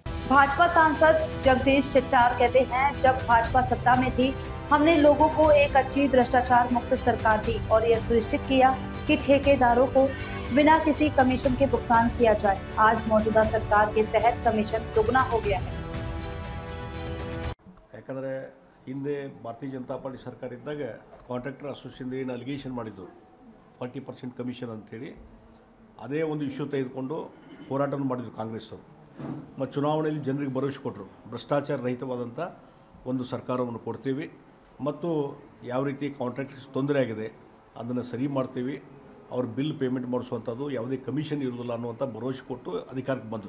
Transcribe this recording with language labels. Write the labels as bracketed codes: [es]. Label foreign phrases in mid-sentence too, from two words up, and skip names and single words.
[hi] भाजपा सांसद जगदीश चिट्टार कहते हैं, जब भाजपा सत्ता में थी हमने लोगों को एक अच्छी भ्रष्टाचार मुक्त सरकार दी और यह सुनिश्चित किया कि ठेकेदारों को बिना किसी कमीशन के भुगतान किया जाए। आज मौजूदा सरकार के तहत कमीशन दोगुना हो गया है। [kn] ಯಾಕಂದರೆ ಹಿಂದೆ ಭಾರತೀಯ ಜನತಾ ಪಾರ್ಟಿ ಸರ್ಕಾರ ಇದ್ದಾಗ [en] contractor association [kn] ಏನು ಅಲಿಗೇಷನ್ ಮಾಡಿದ್ದು 40% ಕಮಿಷನ್ ಅಂಥೇಳಿ ಅದೇ ಒಂದು ಇಶ್ಯೂ ತೆಗೆದುಕೊಂಡು ಹೋರಾಟವನ್ನು ಮಾಡಿದ್ರು ಕಾಂಗ್ರೆಸ್ ಅವರು. ಮತ್ತು ಚುನಾವಣೆಯಲ್ಲಿ ಜನರಿಗೆ ಭರವಸೆ ಕೊಟ್ಟರು, ಭ್ರಷ್ಟಾಚಾರ ರಹಿತವಾದಂಥ ಒಂದು ಸರ್ಕಾರವನ್ನು ಕೊಡ್ತೀವಿ ಮತ್ತು ಯಾವ ರೀತಿ ಕಾಂಟ್ರಾಕ್ಟರ್ಸ್ ತೊಂದರೆ ಆಗಿದೆ ಅದನ್ನು ಸರಿ ಮಾಡ್ತೀವಿ, ಅವ್ರ [en] bill payment [kn] ಮಾಡಿಸುವಂಥದ್ದು ಯಾವುದೇ ಕಮಿಷನ್ ಇರೋದಿಲ್ಲ ಅನ್ನುವಂಥ ಭರವಸೆ ಕೊಟ್ಟು ಅಧಿಕಾರಕ್ಕೆ ಬಂದರು.